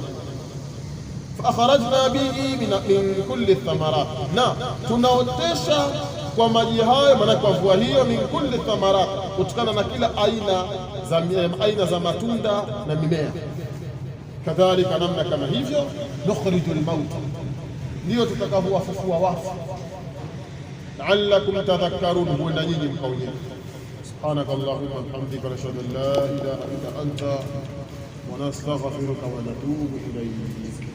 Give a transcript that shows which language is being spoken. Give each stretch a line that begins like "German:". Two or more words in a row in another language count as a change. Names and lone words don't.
Arabic: فأخرجنا به من كل ثمرات,
Swahili: na tunaotesha kwa maji hayo, maana kwa mvua hiyo,
Arabic: من كل ثمرات,
Swahili: kutokana na kila aina za matunda na mimea. Kadhalika, namna kama hivyo,
Arabic: نخرج الموتى,
Swahili: ndio tutakavyowafufua wafu,
Arabic: لعلكم تذكرون,
Swahili: huenda nyinyi mkaonyeka.
Arabic: سبحانك اللهم وبحمدك نشهد أن لا إله إلا أنت ونستغفرك ونتوب إليك.